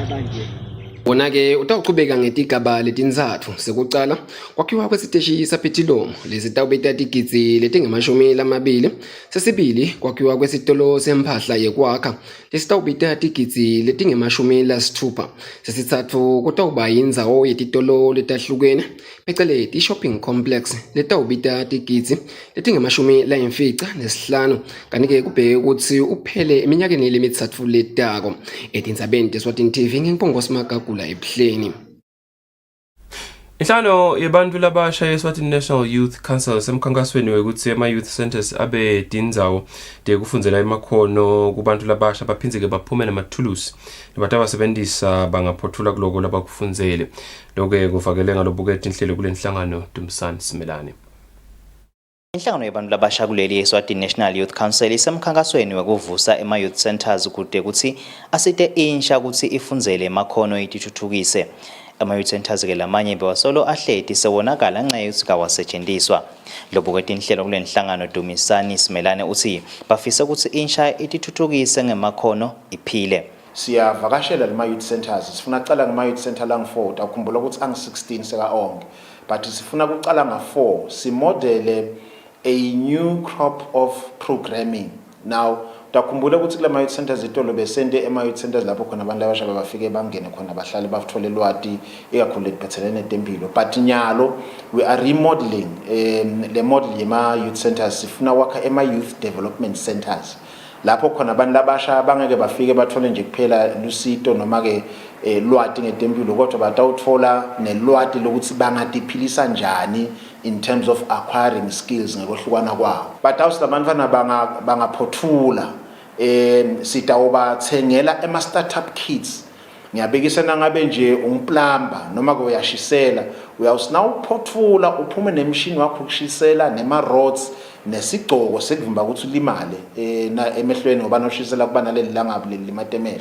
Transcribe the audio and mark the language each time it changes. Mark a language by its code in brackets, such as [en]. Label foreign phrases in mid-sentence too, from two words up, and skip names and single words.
[ss] Wona-ke utawuqhubeka ngetigaba letintsatfu sekucala kwakhiwa kwesiteshi sapetilom lesitawubita tigidzi letingamashumi 20 sesibili kwakhiwa kwesitolo semphahla yekwakha lesitawubita tigidzi letingamashumi 6 sesitsatfu kutawuba yindzawo yetitolo letahlukene pheceleti [en] shopping complex [ss] letawubita tigidzi letingamashumi 95 kanti-ke kubheke ukuthi uphele eminyakeni lemithatfu letako. Etindzabeni teSwatini TV ngimpongos Magagula eBuhleni. Inhlano yebantu labasha yeSwatini National Youth Council semkhankasweni wekuthi ama- [en] youth centers [ss] abe tindzawo tekufundzela emakhono kubantu labasha baphindze-ke baphume namathulusi labatawasebentisa bangaphothula kuloko labakufundzele. Lokho-ke kuvakele ngalobuketi inhlelo kule nhlangano Dumisani Simelane. Inhlangano yabantu labasha kuleli Eswatini National Youth Council isemkhankasweni wekuvusa ema- [en] youth centers [ss] kude kuthi asite insha ukuthi ifundzele emakhono itithuthukise. Ama- [en] youth centers [ss] ke lamanye bewasolo ahleti sewonakala ngenxa yokuthi kawasetshenziswa. Lobuketi inhlelo kule nhlangano Dumisani Simelane uthi bafisa ukuthi insha itithuthukise ngemakhono iphile. Siyavakashela lema- [en] youth centers [ss] sifuna kucala ngema- [en] youth center [ss] lang-4 takhumbula ukuthi angi-16 seka-onke but sifuna kucala nga-4 simodele [en] a new crop of programming. [ss] Now takhumbula ukuthi kula ma- [en] youth centers [ss] itolo besende ema-youth centers lapho khona abantu abasha bafike bangene khona bahlale bathole lwati ikakhulu letiphathelene netempilo but nyalo [en] we are remodeling [ss] le model yema- [en] youth centers [ss] sifuna wakha ema- [en] youth development centers [ss] lapho khona abantu labasha bangeke bafike bathole nje kuphela lusito noma ke lwati ngetempilo kodwa batawuthola nelwati lokuthi bangadiphilisa njani [en] in terms of acquiring skills [ss] ngekwehlukana kwawo. Batawusilabantwana bangaphothula sitawubathengela ema- [en] startup kits. [ss] Ngiyabekisa nangabe nje umplumber noma ke uyashisela uyawusina uphothula uphume nemshini wakho ukushisela nema-rods nesigcoko sekuvimba ukuthi ulimale emehlweni ngoba noshisela kuba naleli langabi leli limatemehlo.